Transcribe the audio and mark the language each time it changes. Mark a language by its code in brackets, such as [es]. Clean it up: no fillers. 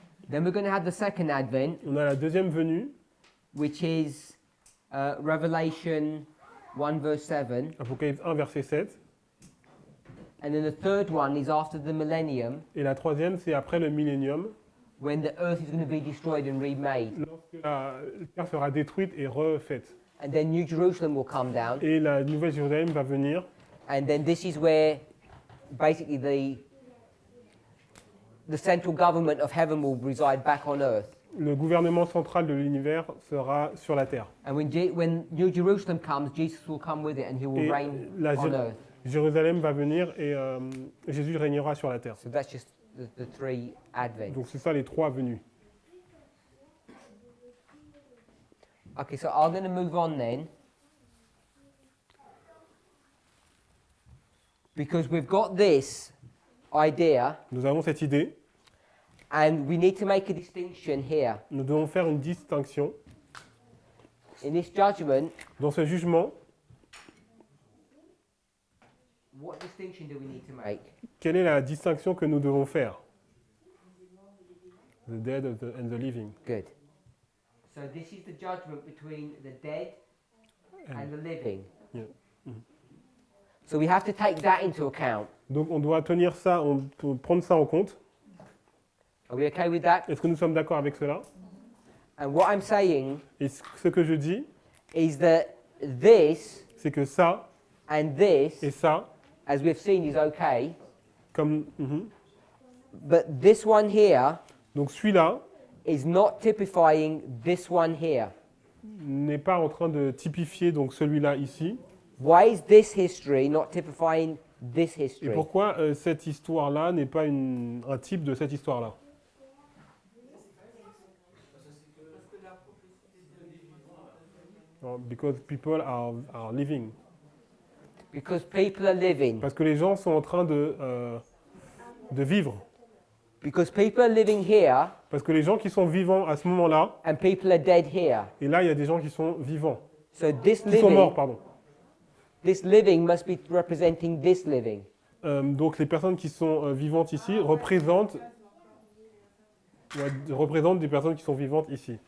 [en] Then we're going to have the second advent, [fr] On a la deuxième venue, [en] which is Revelation 1 verse 7. [fr] Apocalypse 1, verset 7. [en] And then the third one is after the millennium, [fr] Et la troisième, c'est après le millénium, [en] when the earth is going to be destroyed and remade. [fr] lorsque la terre sera détruite et refaite. [en] And then New Jerusalem will come down. [fr] Et la nouvelle Jérusalem va venir. [en] And then this is where basically the central government of heaven will reside back on earth. [fr] Le gouvernement central de l'univers sera sur la terre. [en] And when New Jerusalem comes, Jesus will come with it and he will [fr] Et [en] reign [fr] la [en] on earth. [fr] Jérusalem va venir et Jésus régnera sur la terre. [en] So that's just the three advents. [fr] Donc c'est ça les trois venues. [en] Okay, so I'm going to move on then. Because we've got this idea [fr] Nous avons cette idée. [en] and we need to make a distinction here. [fr] Nous devons faire une distinction. [en] In this judgment, [fr] Dans ce jugement, [en] what distinction do we need to make? [fr] quelle est la distinction que nous devons faire? [en] The dead and the living. Good. So this is the judgment between the dead and the living. Yeah. Mhm. So we have to take that into account. [fr] Donc on doit tenir ça, on peut prendre ça en compte. [en] Are we okay with that? [fr] Est-ce que nous sommes d'accord avec cela? [en] And what I'm saying [fr] Et ce que je dis, [en] is that this [fr] c'est que ça [en] and this, [fr] et ça, [en] as we've seen, is okay. [fr] comme [en] But this one here [fr] donc celui-là [en] is not typifying this one here. [fr] n'est pas en train de typifier donc celui-là ici. [en] Why is this history not typifying this [fr] Et [en] history? [fr] pourquoi cette histoire-là n'est pas un type de cette histoire-là? [en] Because people are living. Because people are living. [fr] Parce que les gens sont en train de vivre. [en] Because people are living here [fr] Parce que les gens qui sont vivants à ce moment-là, [en] and people are dead here. [fr] et là il y a des gens qui sont vivants, [en] So this [fr] qui sont morts, [en] living, [fr] pardon. [en] this living must be representing this living. [fr] Donc les personnes qui sont vivantes ici représentent des personnes qui sont vivantes ici.